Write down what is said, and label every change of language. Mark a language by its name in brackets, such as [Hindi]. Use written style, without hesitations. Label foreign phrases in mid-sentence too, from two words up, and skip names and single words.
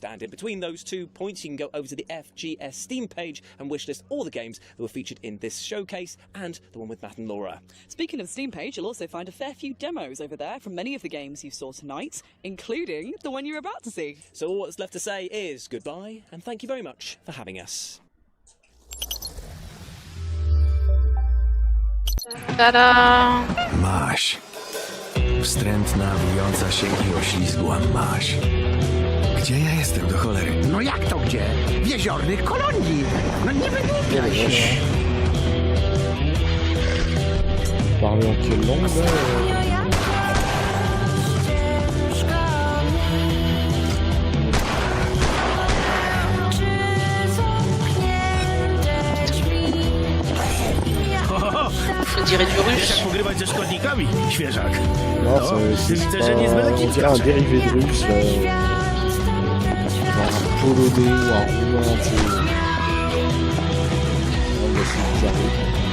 [English] And in between those 2 points, you can go over to the FGS Steam page and wishlist all the games that were featured in this showcase and the one with Matt and Laura. Speaking of the Steam page, you'll also find a fair few demos over there from many of the games you saw tonight, including the one you're about to see. So all that's left to say is goodbye and thank you very much for having us. Tada! [Polish] Maś. Wstrętna, wijąca się i oślizgła maś. Gdzie ja jestem, do cholery? No jak to gdzie? W jeziornych kolonii. No nie wygłupiaj się. [French] Parler en quelle langue là On dirait du russe. [Polish] Jak pogrywać ze szkodnikami, świeżak. [French] Non, on dirait un dérivé de russe, genre un polonais ou un roumain un peu. Non, mais c'est bizarre.